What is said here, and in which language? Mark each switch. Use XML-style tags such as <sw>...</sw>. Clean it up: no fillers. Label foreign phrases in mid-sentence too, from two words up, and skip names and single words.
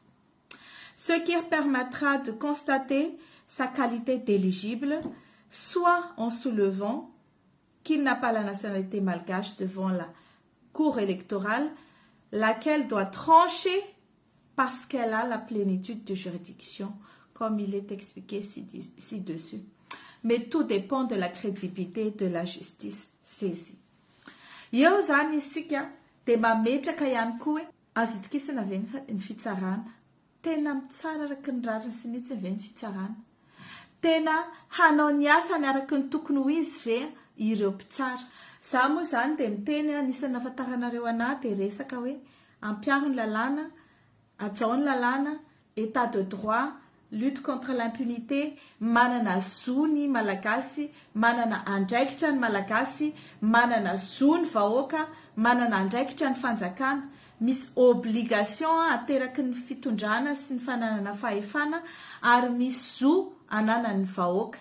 <fr>Ce qui permettra de constater sa qualité d'éligible, soit en soulevant qu'il n'a pas la nationalité malgache devant la cour électorale, laquelle doit trancher parce qu'elle a la plénitude de juridiction, comme il est expliqué ci-dessus. Mais tout dépend de la crédibilité de la justice saisie.</fr> <mg>Eo zany isika dia mametraka ihany koa hoe azo itokisana ve ny fitsarana. Tena mitsara araka ny rariny sy nitsy ve ny fitsarana. Tena hanao ny asa ny araka ny tokony ho izy ve ireo mpitsara. Za moa zany dia miteny anisan'ny nafantaranareo anahy dia resaka hoe ampiaro ny lalàna, ajao ny lalàna,</mg> <fr>état de droit, lutte contre l'impunité,</fr> <mg>manana zo ny malagasy, manana andraikitra ny malagasy, manana zo ny vahoaka, manana andraikitra ny fanjakana, misy obligation ateraky ny fitondrana sy ny fananana fahefana ary misy zo anana ny vahoaka.</mg>